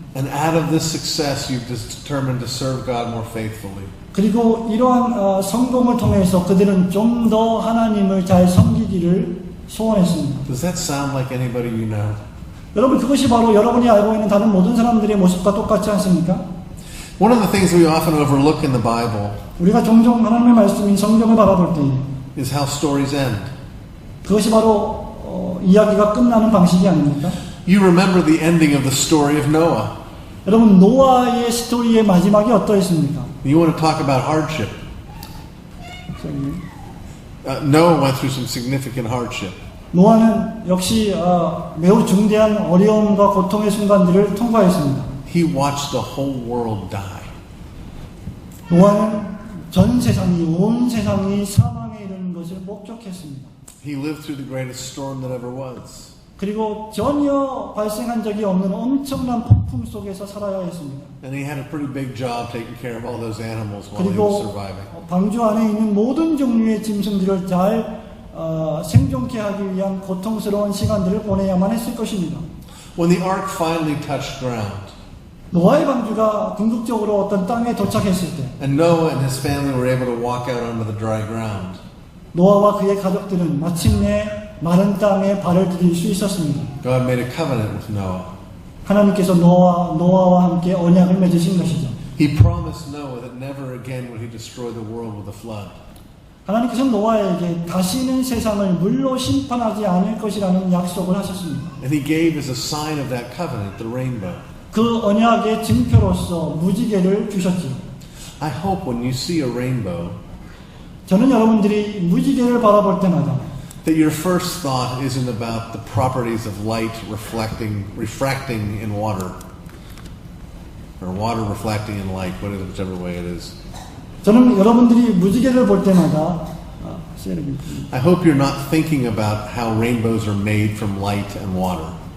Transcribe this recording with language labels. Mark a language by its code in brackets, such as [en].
[en] And out of this success, you've determined to serve God more faithfully. [ko] 그리고 이러한 성공을 통해서 그들은 좀 더 하나님을 잘 섬기기를 소원했습니다. [en] Does that sound like anybody you know? [ko] 여러분 그것이 바로 여러분이 알고 있는 다른 모든 사람들의 모습과 똑같지 않습니까? [en] One of the things we often overlook in the Bible [ko] 우리가 종종 하나님의 말씀인 성경을 바라볼 때 [en] is how stories end. [ko] 그것이 바로 이야기가 끝나는 방식이 아닙니까? [en] You remember the ending of the story of Noah. [ko] 여러분 노아의 스토리의 마지막이 어떠했습니까? [en] You want to talk about hardship. Noah went through some significant hardship. [ko] 노아는 역시 매우 중대한 어려움과 고통의 순간들을 통과했습니다. [en] He watched the whole world die. [ko] 노아는 전 세상이 온 세상이 사망에 이르는 것을 목격했습니다. [en] He lived through the greatest storm that ever was. [ko] 그리고 전혀 발생한 적이 없는 엄청난 폭풍 속에서 살아야 했습니다. [en] And he had a pretty big job taking care of all those animals while he was [ko] 그리고 [en] surviving. [ko] 방주 안에 있는 모든 종류의 짐승들을 잘 생존케 하기 위한 고통스러운 시간들을 보내야만 했을 것입니다. [en] When the ark finally touched ground, [ko] 노아의 방주가 궁극적으로 어떤 땅에 도착했을 때 [en] and Noah and his family were able to walk out onto the dry ground, [ko] 노아와 그의 가족들은 마침내 마른 땅에 발을 들일 수 있었습니다. [en] God made a covenant with Noah. [ko] 하나님께서 노아와 함께 언약을 맺으신 것이죠. [en] He promised Noah that never again would he destroy the world with a flood. [ko] 하나님께서 노아에게 다시는 세상을 물로 심판하지 않을 것이라는 약속을 하셨습니다. [en] And he gave as a sign of that covenant the rainbow. [ko] 그 언약의 증표로서 무지개를 주셨지요. [en] I hope when you see a rainbow [ko] 저는 여러분들이 무지개를 바라볼 때마다 [en] that your first thought isn't about the properties of light refracting in water, or water reflecting in light, whichever way it is. [ko] 저는 여러분들이 무지개를 볼 때마다 [en] I hope you're not thinking about how rainbows are made from light and water.